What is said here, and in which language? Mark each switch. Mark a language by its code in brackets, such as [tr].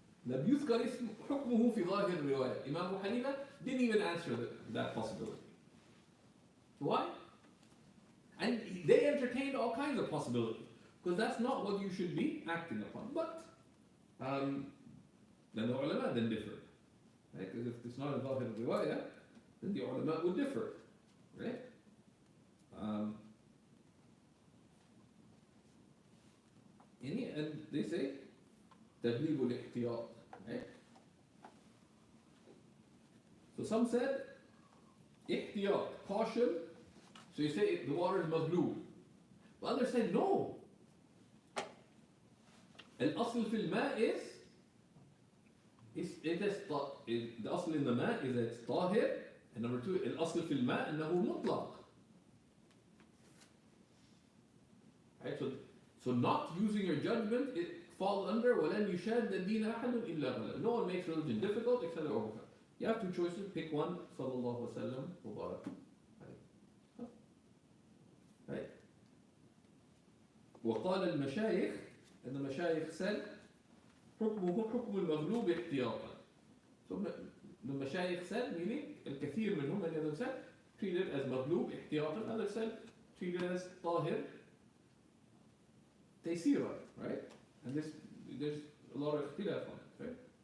[ar] لم يذكر اسم حكمه في ظاهر الرواية. [en] Imam Abu Hanifa didn't even answer that possibility. Why? And they entertained all kinds of possibilities, because that's not what you should be acting upon. But then the ulama then differ, right? Because if it's not a ظاهر الرواية, then the ulama would differ, right? And they say تغليب الاحتياط, right? So some said احتياط, caution. So you say the water is مغلوب. The others said no. [ar] الأصل في الماء [en] is the أصل in the ماء is that it's طاهر, and number two, [ar] الأصل في الماء أنه مطلق. [en] Right? So not using your judgment, it falls under [ar] وَلَنْ يُشَادَّ الدِّينَ أَحَدٌ إِلَّا غَلَبَهُ. [en] No one makes religion difficult except the overcome. You have two choices, pick one. [ar] صلى الله وسلم وبارك. [en] Right? [ar] وقال المشايخ, [en] and the [ar] مشايخ said حكمه حكم المغلوب احتياطا. [en] So the مشايخ said, meaning [ar] الكثير منهم, [en] many of them said, treat it as [ar] مغلوب احتياطا. [en] Others said, treat it as [ar] طاهر تيسيرا, [en] right? And there's a lot of اختلاف on it, right?